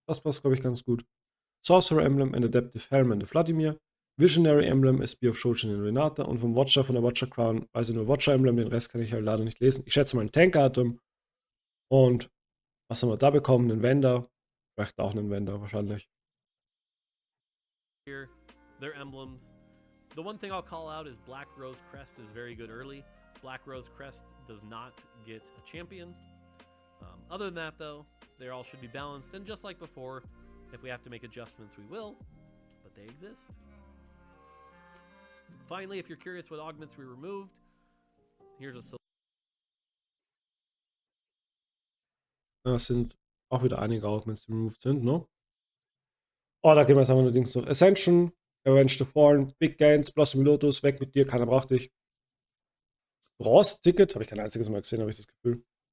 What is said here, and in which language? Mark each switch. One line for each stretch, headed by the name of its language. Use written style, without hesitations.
German: Das passt, glaube ich, ganz gut. Sorcerer Emblem in Adaptive Helm in the Vladimir. Visionary Emblem ist Spear of Shojin in Renata. Und vom Watcher von der Watcher Crown, also nur Watcher Emblem, den Rest kann ich halt leider nicht lesen. Ich schätze mal ein Tank-Item. Und was haben wir da bekommen? Einen Wender. Vielleicht auch einen Wender wahrscheinlich.
English: Here, their emblems. The one thing I'll call out is Black Rose Crest is very good early. Black Rose Crest does not get a champion. Other than that, though, they all should be balanced. And just like before, if we have to make adjustments, we will. But they exist. Finally, if you're curious what augments we removed, here's a solution.
German: Das sind auch wieder einige Augments, die removed sind, ne? Oh, da gehen wir jetzt einfach nur Dings durch. Ascension, Avenge the Fallen, Big Gains, Blossom Lotus, weg mit dir, keiner braucht dich. Bronze-Ticket, habe ich kein einziges Mal gesehen, habe ich das Gefühl.